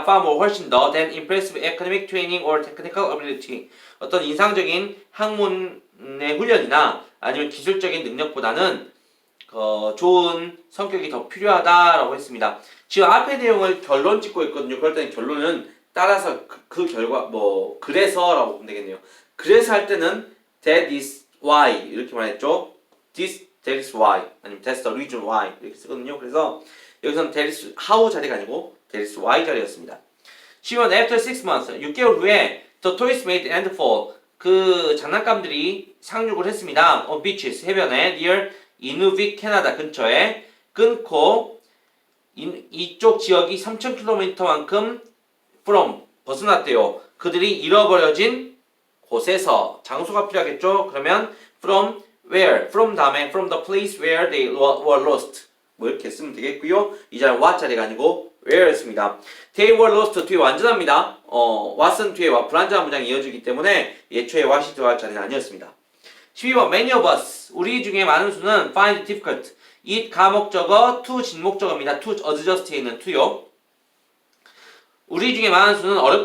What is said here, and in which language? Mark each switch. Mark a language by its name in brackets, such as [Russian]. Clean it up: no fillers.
[Korean] far more 훨씬 더 [English] than impressive academic training or technical ability [Korean] 어떤 인상적인 학문의 훈련이나 아니면 기술적인 능력보다는 좋은 성격이 더 필요하다라고 했습니다. 지금 앞의 내용을 결론 짓고 있거든요. 그럴 때는 결론은 따라서 그 결과 그래서라고 보면 되겠네요. 그래서 할 때는 that is why 이렇게 말했죠. [English] that is why 아니면 that's the reason why [Korean] 이렇게 쓰거든요. 그래서 여기서는 that is how 자리가 아니고 that is why 자리였습니다. [English] 10원 after 6 months 6개월 후에 the toys made landfall [Korean] 그 장난감들이 상륙을 했습니다. [English] on beaches [Korean] 해변에 near 이누빅 캐나다 근처에 끊고 이쪽 지역이 3,000km만큼 from 벗어났대요. 그들이 잃어버려진 곳에서 장소가 필요하겠죠. [English] 그러면 from where from 다음에 from the place where they were lost [Korean] 뭐 이렇게 쓰면 되겠고요. 이 자리는 what 자리가 아니고 where였습니다. [English] They were lost [Korean] 뒤에 완전합니다. what은 뒤에 불완전한 문장이 이어지기 때문에 예초에 what이 들어갈 자리는 아니었습니다. 12번 [English] many of us [Korean] 우리 중에 많은 수는 find difficult it 가목적어 to 진목적어입니다. to adjust에 있는 to요. 우리 중에 많은 수는 어렵다고